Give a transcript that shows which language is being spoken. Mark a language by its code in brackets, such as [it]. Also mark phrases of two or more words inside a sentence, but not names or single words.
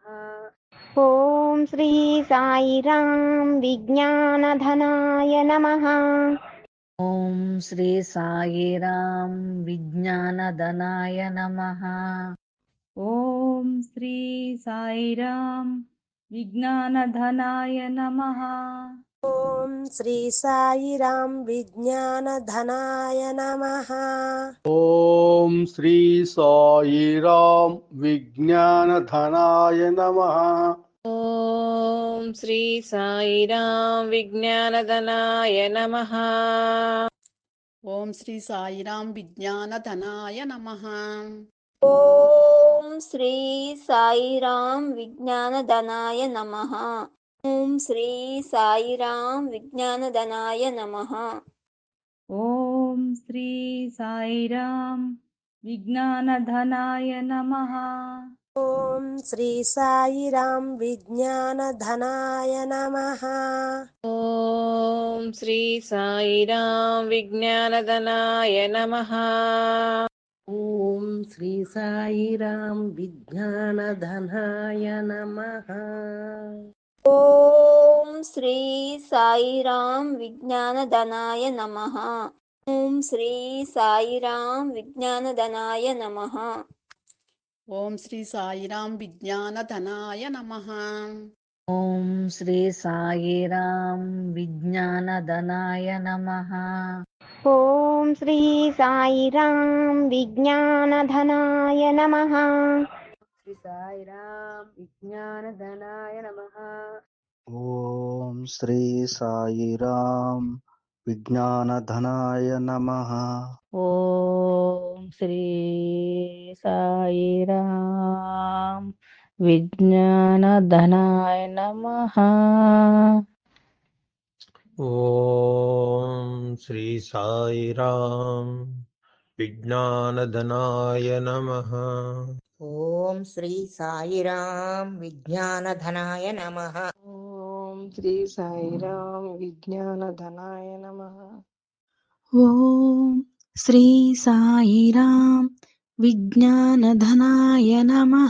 [sa] ఓం శ్రీ సాయిరాం విజ్ఞానధనాయ నమః. ఓం శ్రీ సాయిరాం విజ్ఞానధనాయ నమః. ఓం శ్రీ సాయిరాం विज्ञानधनाय नमः। ॐ श्री साईराम विज्ञानधनाय नमः। ॐ श्री साईराम विज्ञानधनाय नमः। ॐ श्री साईराम विज्ञानधनाय नमः। ఓం శ్రీ సాయిరాం విజ్ఞానధనాయ నమః. ॐ श्री साईराम विज्ञानधनाय नमः। ॐ श्री साईराम विज्ञानधनाय नमः। ॐ श्री साईराम विज्ञानधनाय नमः। ॐ श्री साईराम विज्ञानधनाय नमः। ॐ श्री साईराम विज्ञानधनाय नमः। ఓం శ్రీ సాయిరాం విజ్ఞానధనాయ నమః. ॐ श्री साईराम विज्ञानधनाय नमः। ॐ श्री साईराम विज्ञानधनाय नमः। ఓం శ్రీ సాయిరాం విజ్ఞానధనాయ నమః. ఓం శ్రీ సాయిరాం విజ్ఞానధనాయ నమః. ఓం శ్రీ సాయిరాం విజ్ఞానధనాయ నమః. శ్రీ సాయిరాం విజ్ఞానధనాయ నమః. ఓం శ్రీ సాయిరాం విజ్ఞానధనాయ నమః. ఓం శ్రీ సాయిరాం విజ్ఞానధనాయ నమః. ॐ श्री साईराम विज्ञानधनाय नमः। ఓం శ్రీ సాయిరాం విజ్ఞానధనాయ నమః. ఓం శ్రీ సాయిరాం విజ్ఞానధనాయ నమః. ఓం శ్రీ సాయిరాం విజ్ఞానధనాయ నమః.